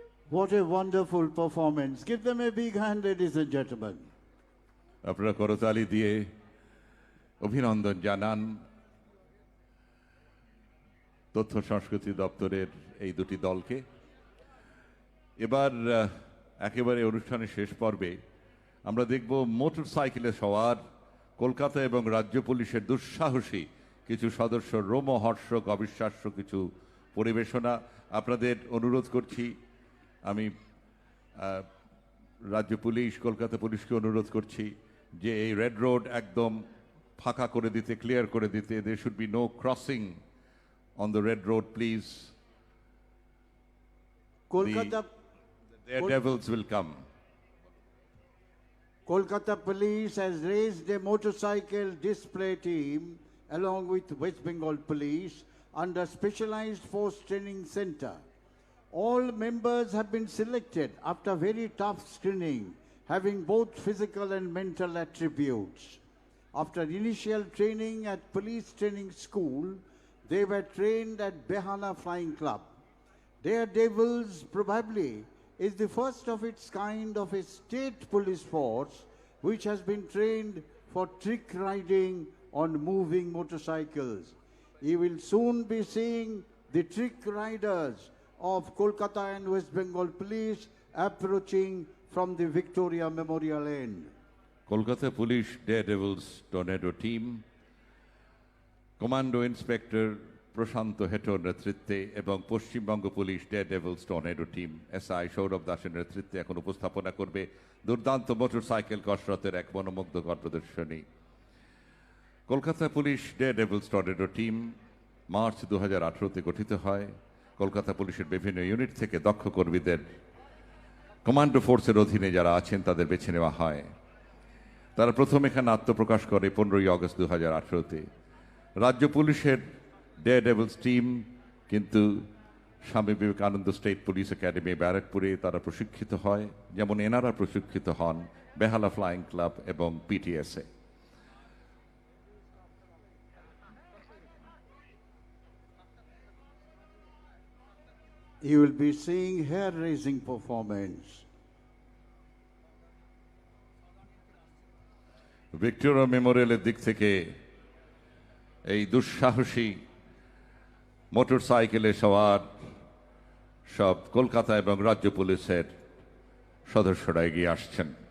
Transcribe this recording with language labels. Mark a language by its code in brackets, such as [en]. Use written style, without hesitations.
[en] What a wonderful performance. Give them a big hand, ladies and gentlemen. [bn] আপনারা করতালি দিয়ে অভিনন্দন জানান তথ্য সংস্কৃতি দপ্তরের এই দুটি দলকে। এবার একেবারে অনুষ্ঠানের শেষ পর্বে আমরা দেখব মোটরসাইকেলে সওয়ার কলকাতা এবং রাজ্য পুলিশের দুঃসাহসী কিছু সদস্য রোমহর্ষক অবিশ্বাস্য কিছু পরিবেশনা। আপনাদের অনুরোধ করছি, আমি রাজ্য পুলিশ, কলকাতা পুলিশকে অনুরোধ করছি যে এই রেড রোড একদম ফাঁকা করে দিতে, ক্লিয়ার করে দিতে। [en] there should be no crossing on the red road, please. Kolkata, The daredevils will come. Kolkata Police has raised a motorcycle display team along with West Bengal Police under Specialized Force Training Center. All members have been selected after very tough screening, having both physical and mental attributes. After initial training at Police Training School, They were trained at Behala Flying Club. Daredevils probably is the first of its kind of a state police force which has been trained for trick riding on moving motorcycles. You will soon be seeing the trick riders of Kolkata and West Bengal Police approaching from the Victoria Memorial end. [bn] Kolkata police daredevils tornado team commando inspector প্রশান্ত হেটোর নেতৃত্বে এবং Paschimbanga police daredevils tornado team SI Sourav দাসের নেতৃত্বে এখন উপস্থাপনা করবে দুর্দান্ত motorcycle কসরতের এক মনোমুগ্ধকর প্রদর্শনী। Kolkata police daredevils tornado team March 2018-তে গঠিত হয়। কলকাতা পুলিশের বিভিন্ন ইউনিট থেকে দক্ষ কর্মীদের কমান্ডো ফোর্সের অধীনে যারা আছেন তাদের বেছে নেওয়া হয়। তারা প্রথম এখানে আত্মপ্রকাশ করে 15ই আগস্ট 2018-তে। রাজ্য পুলিশের ডেয়ারডেভিলস টিম কিন্তু Swami Vivekananda state police academy ব্যারাকপুরে তারা প্রশিক্ষিত হয়, যেমন এনারা প্রশিক্ষিত হন বেহালা ফ্লাইং ক্লাব এবং পিটিএসএ। [en] You will be seeing hair-raising performance. [bn] Victoria মেমোরিয়ালের দিক থেকে এই দুঃসাহসী মোটরসাইকেলে সওয়ার সব কলকাতা এবং রাজ্য পুলিশের সদস্যরা এগিয়ে আসছেন।